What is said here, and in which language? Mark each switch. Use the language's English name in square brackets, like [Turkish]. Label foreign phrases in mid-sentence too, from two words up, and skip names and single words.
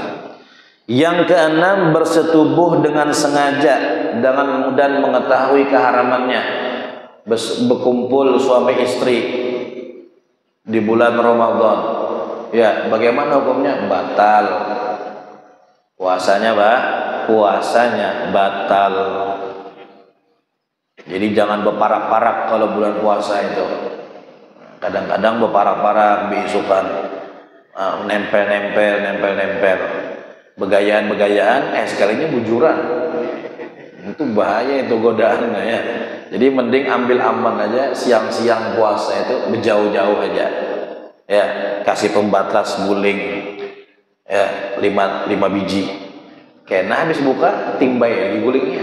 [Indonesian] Yang keenam, bersetubuh dengan sengaja dan mengetahui keharamannya. Berkumpul suami istri di bulan Ramadan, ya bagaimana hukumnya? Batal puasanya, puasanya batal. Jadi jangan berparak-parak kalau bulan puasa itu. [Banjar] Kadang-kadang berparak-parak, beisukan, nempel, begayaan, sekalinya bujuran. [Indonesian] Itu bahaya, itu godaan ya. Jadi mending ambil aman aja, siang-siang puasa itu berjauh-jauh aja. Ya, kasih pembatas guling, ya 5 biji. [Banjar] Karena habis buka timbai lagi gulingnya.